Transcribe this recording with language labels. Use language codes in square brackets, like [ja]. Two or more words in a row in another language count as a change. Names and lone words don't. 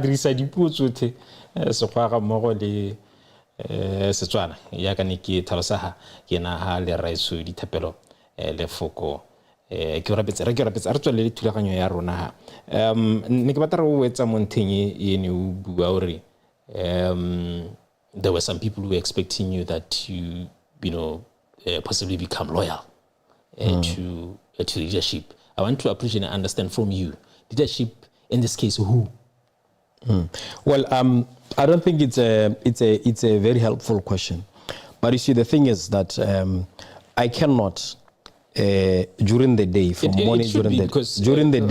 [tn] dirisa dipuo tsotlhe se go ga mmogo le Setswana ya ka ne ke tlhalosa ke na ha le raitso Dithapelo Lefoko Keorapetse re tswele le thulaganyo ya rona ha ne ke batla re o etsa monteng ene o bua hore [en] there were some people who were expecting you that you possibly become loyal to leadership. I want to appreciate and understand from you, leadership in this case, who? Well, I don't think it's a very helpful question, but you see, the thing is that I cannot during the day from morning during the day.